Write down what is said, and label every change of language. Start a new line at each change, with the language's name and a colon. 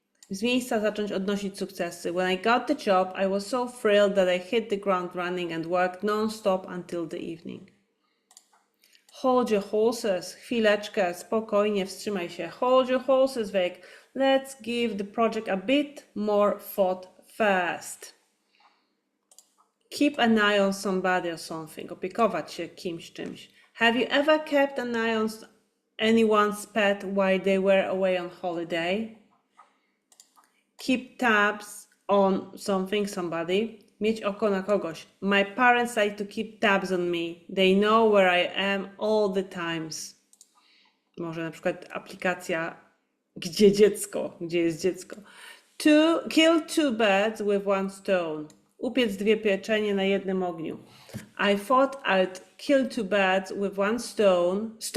Polish: Z miejsca zacząć odnosić sukcesy.
English: When I got the job, I was so thrilled that I hit the ground running and worked non-stop until the evening. Hold your horses.
Polish: Chwileczkę, spokojnie, wstrzymaj się.
English: Hold your horses, Vic. Let's give the project a bit more thought first. Keep an eye on somebody or something.
Polish: Opiekować się kimś, czymś.
English: Have you ever kept an eye on anyone's pet while they were away on holiday? Keep tabs on something, somebody.
Polish: Mieć oko na kogoś.
English: My parents like to keep tabs on me. They know where I am all the times.
Polish: Może na przykład aplikacja gdzie jest dziecko.
English: Kill two birds with one stone.
Polish: Upiec dwie pieczenie na jednym ogniu.
English: I thought I'd kill two birds with one stone.